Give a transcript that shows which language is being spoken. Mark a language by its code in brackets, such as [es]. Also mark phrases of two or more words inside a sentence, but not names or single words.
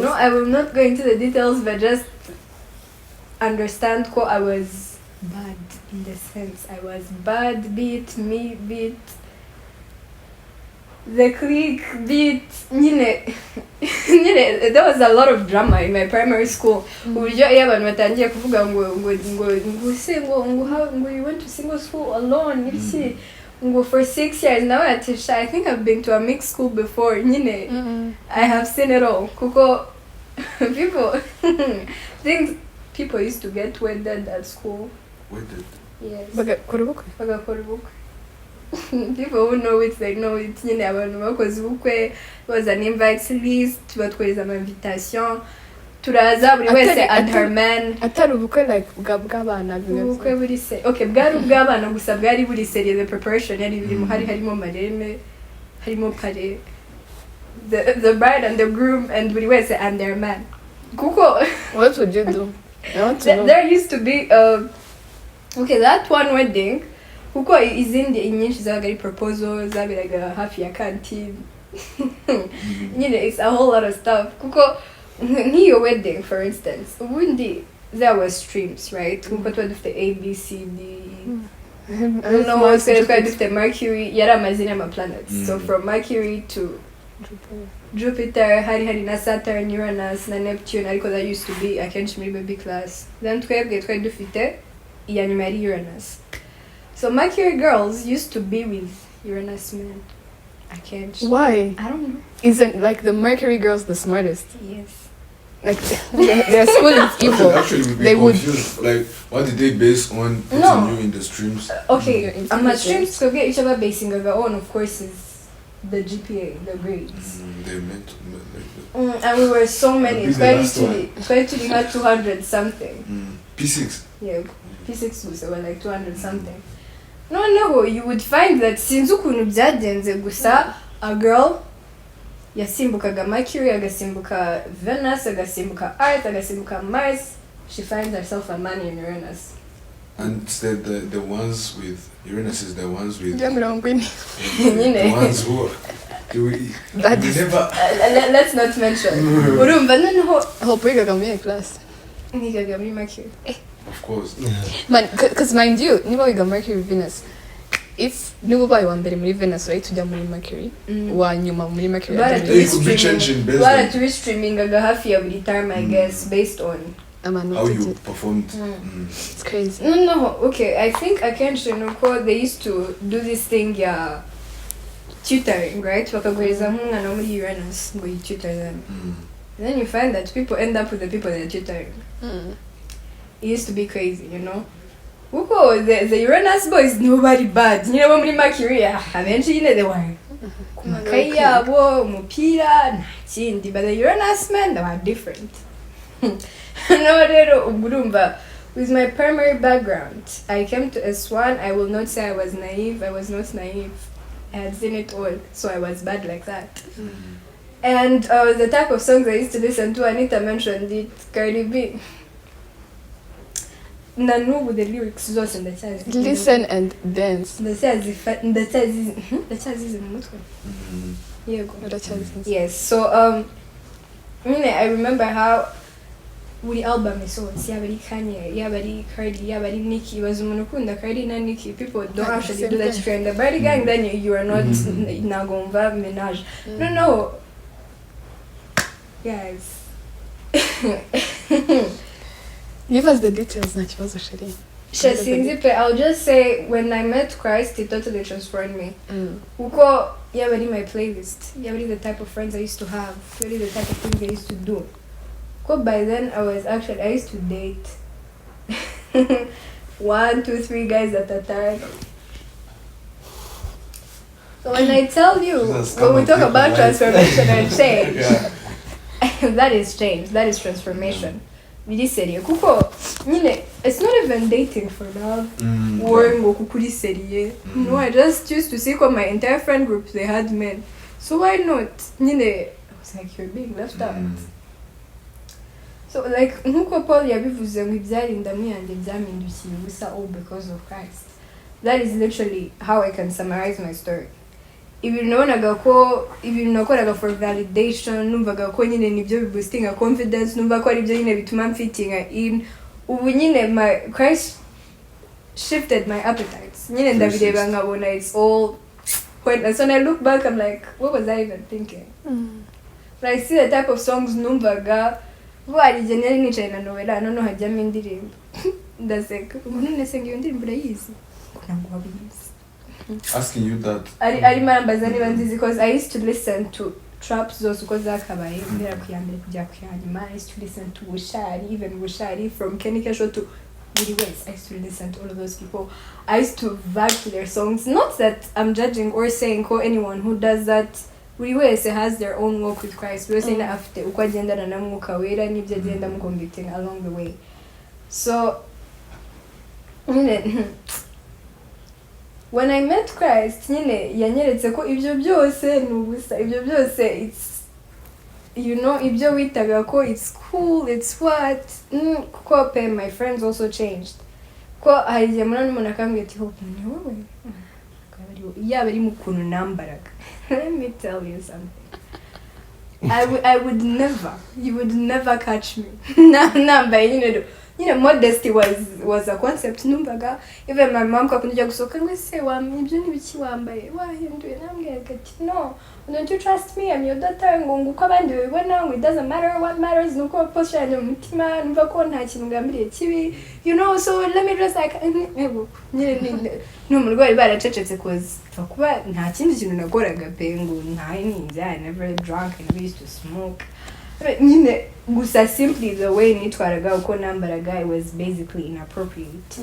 [en] No, I will not go into the details, but just understand I was bad in the sense. I was bad, beat the clique, beat, there was a lot of drama in my primary school. [rw] Uburyo iyo abantu batangiye kuvuga ngo [en] you went to single school alone, for 6 years. Now I teach. I think I've been to a mixed school before. I have seen it all. Kuko, people used to get wedded at school. Wedded? Yes. [rw] Bagakorubukwe. [en] People who know it, they know it. [rw] Abantu bakoze ubukwe, [en] was an invite list, [rw] batwohereza ama invitation. Turaza buri wese [en] and her man. [rw] Atari ubukwe like bw'abana ubukwe buri se. Okay, bwari ubw'abana gusa bwari buri serie, [en] the preparation [rw] yari birimo, harimo mareme, harimo pare, [en] the bride and the groom, and [rw] buri wese [en] and their man. Kuko, what would you do? I want to know. There used to be that one wedding. [rw] Kuko izindi inyinshi zabaga ari proposals, zabiraga hafi ya canteen. [en] It's a whole lot of stuff. [rw] Kuko nk'iyo [en] wedding, for instance, ubundi there were streams, right? [rw] Nkuko tuba dufite A, B, C, D. [en] No, [rw] twari dufite Mercury, yari amazina y'amaplanets. [en] So from Mercury to Jupiter, [rw] hari na Saturn, Uranus, na Neptune, ariko [en] that used to be [rw] akenshi muri baby class. Then twebwe twari dufite iya nyuma yari Uranus. [en] So Mercury girls used to be with Uranus men. [rw] Akenshi. [en] Why? I don't know. Isn't like the Mercury girls the smartest? Yes. Like their school is evil. Actually, we'd be They would- confused. Like, what did they base on putting No. you in the streams? Okay, Your I'm at intelligence. streams [rw] twebwe each [en] other basing our own, of course, is the GPA, the grades. They meant And we were so many. Be the last Especially had 200 something. P6. Yeah, P6 was were like 200 something. No, you would find that since [rw] ukuntu byagenze gusa [en] a girl [rw] yasimbukaga Mercury, agasimbuka Venus, agasimbuka Earth, agasimbuka Mars, [en] she finds herself a man in Uranus. And instead, the ones with Uranus is the ones with [rw] Yeah, mirongo ine. [en] the ones who That they is- never. Let's not mention. [rw] Urumva noneho Hope wigaga muri iyo class. nigaga muri Mercury. [en] Of course. Man, because mind you, [rw] niba wiga Mercury Venus, if niba ubaye wa mbere muri Venus right ujya muri Mercury, wa nyuma muri Mercury ajya muri [en] It could be changing based on [rw] baratubistreamingaga hafi ya buri [en] time, I guess, based on how you performed. It's crazy. No, okay, I think [rw] akenshi nuko [en] they used to do this thing ya tutoring, right? [rw] Bakaguhereza nk'umwana wo muri Uranus ngo [en] you tutor them. Then you find that people end up with the people they're tutoring. It used to be crazy, you know. Kuko the Uranus boys nobody bad. [rw] Nyine bo muri Mercury abenshi nyine [en] they were [rw] ku makayi yabo, umupira, nta kindi. [en] But the Uranus men, they were different. [rw] No, rero urumva, [en] with my primary background, I came to S1. I will not say I was naive. I was not naive. I had seen it all, so I was bad like that. And the type of songs I used to listen to, Anita mentioned it, Cardi B. [rw] Nanubu [en] the lyrics [rw] zose ndacyazi. [en] Listen and dance. [rw] ndacyazizi mu mutwe. Yego. Uracyazi. [en] Yes, so I remember how buri album isohotse, yaba ari Kanye, yaba ari Cardi, yaba ari Nicki, baza umuntu ukunda Cardi na Nicki, people don't actually do that. If you're in the Cardi gang, then you are not [rw] nagomba menage. [en] No, guys. Give us the details [rw] nta kibazo sheri. Sinzi, [en] I'll just say when I met Christ, it totally transformed me. [rw] Uko yaba ari [en] my playlist, yaba ari the type of friends I used to have, [rw] yaba ari [en] the type of things I used to do. Uko by then I used to date 1, 2, 3 guys at a time. So when I tell you, when we talk about transformation and change, that is change, that is transformation. [rw] Biri seriye kuko nyine [en] it's not even dating for love or [rw] ngo kukuri seriye. [en] No, I just used to see my entire friend group, they had men, so why not nyine. I was like, you're being left out. [rw] So like nkuko Paul yabivuze ngo ibyarindamu yanjye byamindukiye ubusa [en] all because of Christ. That is literally how I can summarize my story. [rw] Ibintu nakoraga [en] for validation, [rw] numvaga ko nyine nibyo biboostinga confidence, numva ko ari byo nyine bituma mfitinga in. Ubu nyine [en] my Christ shifted my appetites. [rw] Nyine ndabireba nkabona [en] it's all pointless. When I look back, I'm like, what was I even thinking? But I see the type of songs [rw] numvaga bari generally nicaye na novela none hajyamo indirimbo ndaseka umuntu nese ngiyo ndirimbo urayizi ntabwo wabizi. [en] Asking you that. [rw] Ari marambaza niba nzizi [en] because I used to listen to trap [rw] zose uko zakabaye mbere kuyambere kujya kuyanyuma. [en] I used to listen to Bushari, even Bushari from Kenny Kesho to Willie West. I used to listen to all of those people. I used to vibe to their songs. Not that I'm judging or saying anyone who does that. [rw] Buri wese [en] has their own walk with Christ. [rw] Buri wese afite uko agendana na Mwuka Wera n'ibyo agenda mu convicting along the way. [en] So when I met Christ, [rw] yanyeretse ko ibyo byose nubusa. Ibyo byose it's ibyo witaga ko [en] it's cool, it's what. Kuko my friends also changed. [rw] Ko haje mwana umuntu akambwira ati hope ni wowe. Yaba ari mu kuntu nambaraga. [en] Let me tell you something. You would never catch me. Nambaye modesty was a concept numvaga. Even my mom [rw] kakunda gusohoka ngo se ibyo n'ibiki wambaye wahinduye nambwira ati no, [en] don't you trust me, I'm your daughter, [rw] ngo uko abandi babibona ngo [en] it doesn't matter, what matters [rw] nuko posture yanjye mu mutima numva ko nta kintu ngambiriye kibi, [en] so let me just like [rw] n'umurwayi baracecetse cause kuba nta kindi kintu nakoraga pe ngo ntayininze, [en] I never drank, I never used to smoke. [rw] Gusa simply the way nitwaraga uko nambaraga, [en] it was basically inappropriate.